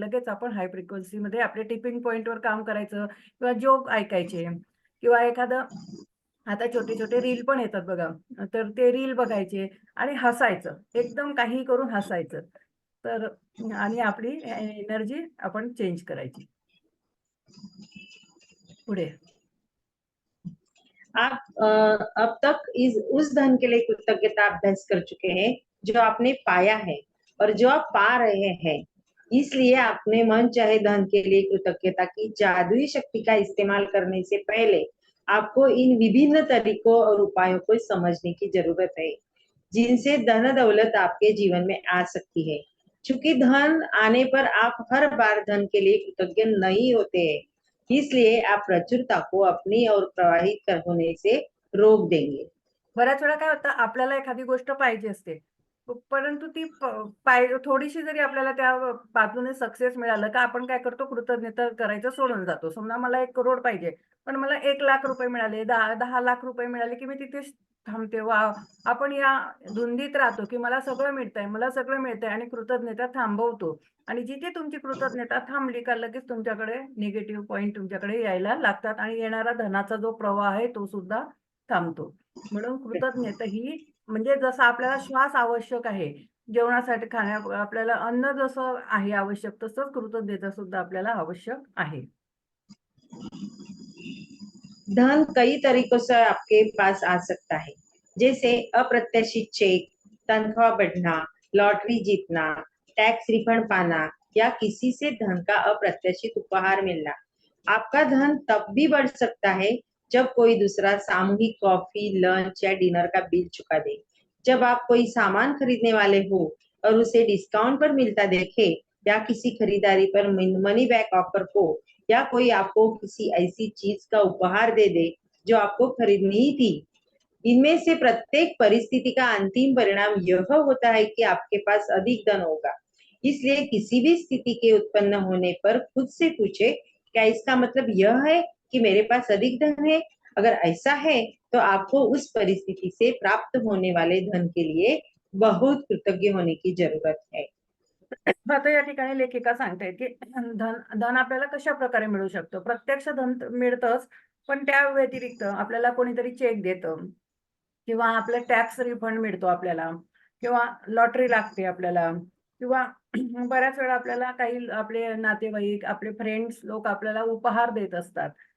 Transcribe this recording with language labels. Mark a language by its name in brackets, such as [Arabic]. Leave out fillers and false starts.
[Marathi] लगेच आपण हाय फ्रिक्वेन्सीमध्ये आपल्या टिपिंग पॉइंटवर काम करायचं किंवा जोक ऐकायचे किंवा एखादं, आता छोटे-छोटे रील पण येतात बघा. तर ते रील बघायचे आणि हसायचं. एकदम काहीही करून हसायचं. तर आणि आपली एनर्जी आपण चेंज करायची. पुढे. [Hindi] आप अब तक उस धन के लिए कृतज्ञता अभ्यास कर चुके हैं जो आपने पाया है और जो आप पा रहे हैं। इसलिए आपने मन चाहे धन के लिए कृतज्ञता की जादुई शक्ति का इस्तेमाल करने से पहले आपको इन विभिन्न तरीकों और उपायों को समझने की जरूरत है, जिनसे धन दौलत आपके जीवन में आ सकती है। चूंकि धन आने पर आप हर बार धन के लिए कृतज्ञ नहीं होते हैं, इसलिए आप प्रचुरता को अपनी और प्रवाहित होने से रोक देंगे। [Marathi] बऱ्याच वेळा काय होतं, आपल्याला एखादी गोष्ट पाहिजे असते. परंतु ती थोडीशी जरी आपल्याला त्या बाजूने सक्सेस मिळालं का आपण काय करतो, कृतज्ञता करायचं सोडून जातो. समजा मला 1 करोड पाहिजे, पण मला ₹1,00,000 मिळाले, 10 लाख रुपये मिळाले, की मी तिथेच थांबते. वॉव! आपण या धुंदीत राहतो, की मला सगळं मिळतंय, मला सगळं मिळतंय आणि कृतज्ञता थांबवतो. आणि जिथे तुमची कृतज्ञता थांबली का लगेच तुमच्याकडे निगेटिव्ह पॉइंट तुमच्याकडे यायला लागतात आणि येणारा धनाचा जो प्रवाह आहे तो सुद्धा थांबतो. म्हणून कृतज्ञता ही म्हणजे जसं आपल्याला श्वास आवश्यक आहे, जेवणासाठी आपल्याला अन्न जसं आहे आवश्यक, तसंच कृतज्ञता सुद्धा आपल्याला आवश्यक आहे. [Hindi] धन कई तरीकों से आपके पास आ सकता है, जैसे अप्रत्याशित चेक, तनख्वाह बढ़ना, लॉटरी जीतना, टैक्स रिफंड पाना या किसी से धन का अप्रत्याशित उपहार मिलना। आपका धन तब भी बढ़ सकता है जब कोई दूसरा सामूहिक कॉफी, लंच या डिनर का बिल चुका दे। जब आप कोई सामान खरीदने वाले हो और उसे डिस्काउंट पर मिलता देखे, या किसी खरीदारी पर मनी बैक ऑफर हो, या कोई आपको किसी ऐसी चीज का उपहार दे दे जो आपको खरीदनी ही थी। इनमें से प्रत्येक परिस्थिति का अंतिम परिणाम यह होता है कि आपके पास अधिक धन होगा। इसलिए किसी भी स्थिति के उत्पन्न होने पर खुद से पूछे, क्या इसका मतलब यह है कि मेरे पास अधिक धन है? अगर ऐसा है तो आपको उस परिस्थिति से प्राप्त होने वाले धन के लिए बहुत कृतज्ञ होने की जरूरत है। [Marathi] आता या ठिकाणी लेखिका सांगते, की धन धन आपल्याला कशाप्रकारे मिळू शकतं. प्रत्यक्ष धन मिळतंच, पण त्या व्यतिरिक्त आपल्याला कोणीतरी चेक देतं किंवा आपला टॅक्स रिफंड मिळतो आपल्याला किंवा लॉटरी लागते आपल्याला किंवा बऱ्याच वेळा आपल्याला काही आपले नातेवाईक, आपले फ्रेंड्स लोक आपल्याला उपहार देत असतात.